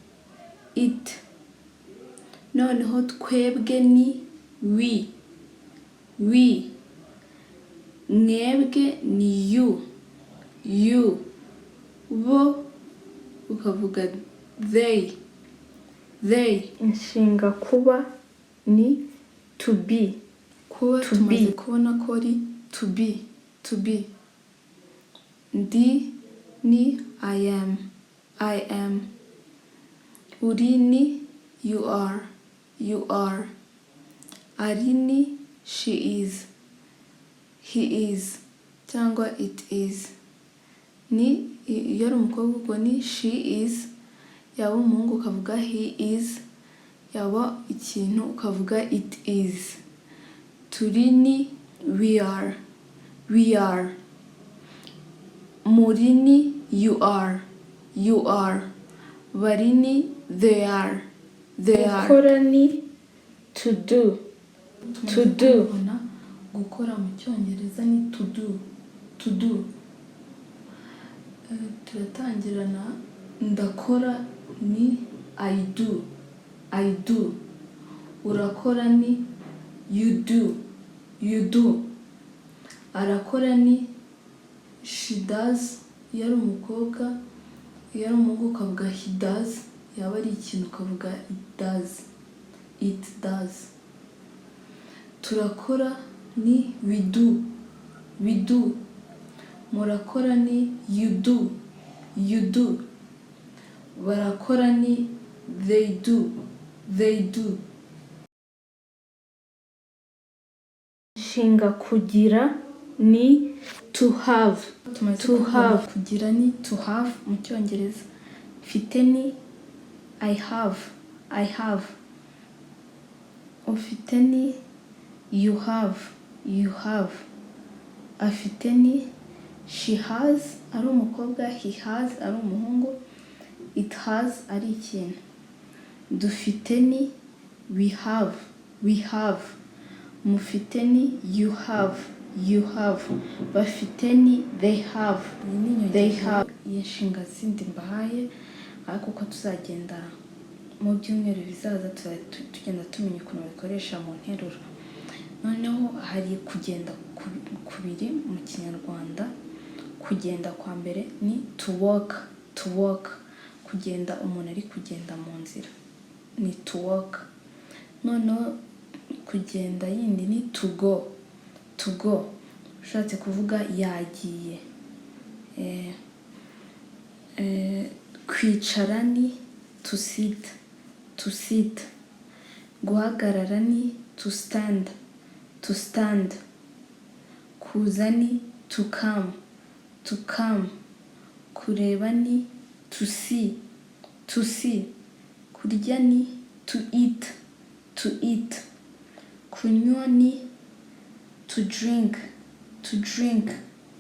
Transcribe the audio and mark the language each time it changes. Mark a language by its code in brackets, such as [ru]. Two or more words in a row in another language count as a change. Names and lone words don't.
[rw] Noneho twebwe ni we, mwebwe ni you, bo ukavuga they. Inshinga kuba ni [en] to be, [rw] kuba tumaze kubona ko ari [en] to be. [rw] Ndi ni [en] I am, [rw] uri ni [en] you are, [rw] ari ni [en] she is, he is [rw] cyangwa [en] it is. [rw] Ni iyo ari umukobwa ubwo ni [en] she is, [rw] yaba umuhungu ukavuga [en] he is, [rw] yaba ikintu ukavuga [en] it is. [rw] Turi ni [en] we are, [rw] muri ni [en] you are, [rw] bari ni [en] they are. [rw] Gukora ni [en] to do. [rw] Gukora mu cyongereza ni [en] to do. [rw] Turatangirana, ndakora ni [en] I do, [rw] urakora ni [en] you do, [rw] arakora ni [en] she does [rw] iyo ari umukobwa, iyo ari umuhungu ukavuga [en] he does, [rw] yaba ari ikintu ukavuga [en] it does. [rw] Turakora ni [en] we do, [rw] murakora ni [en] you do, [rw] barakora ni [en] they do. [rw] Inshinga kugira ni [en] to have. [rw] Kugira ni [en] to have [rw] mu cyongereza. Mfite ni [en] I have, [rw] ufite ni [en] you have, [rw] afite ni [en] she has [rw] ari umukobwa, [en] he has [rw] ari umuhungu, [en] it has [rw] ari ikintu. Dufite ni [en] we have, [rw] mufite ni [en] you have, [rw] bafite ni [en] they have. [rw] Iyi nshinga zindi mbahaye ariko uko tuzagenda mu byumweru bizaza tugenda tumenya ukuntu bikoresha mu nteruro. Noneho hari kugenda kubiri mu kinyarwanda. Kugenda kwa mbere ni [en] to walk, [rw] kugenda umuntu ari kugenda mu nzira ni [en] to walk. [rw] Noneho kugenda yindi ni [en] to go, [rw] ushatse kuvuga yagiye. Kwicara ni [en] to sit, [rw] guhagarara ni [en] to stand, [rw] kuza ni [en] to come, [rw] kureba ni [en] to see, [rw] kurya ni [en] to eat, [rw] kunywa ni [en] to drink,